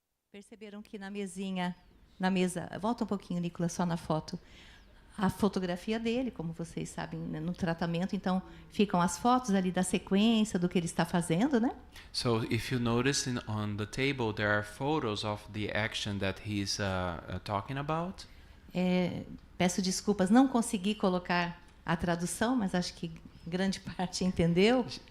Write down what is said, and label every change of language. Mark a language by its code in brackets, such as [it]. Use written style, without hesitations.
[pt] Perceberam que na mesa, volta um pouquinho, Nicolas, só na foto, a fotografia dele, como vocês sabem, né, no tratamento, então ficam as fotos ali da sequência do que ele está fazendo, né? [en] So if you notice on the table, there are photos of the action that he's talking about. [pt] Peço desculpas, não consegui colocar a tradução, mas acho que grande parte entendeu.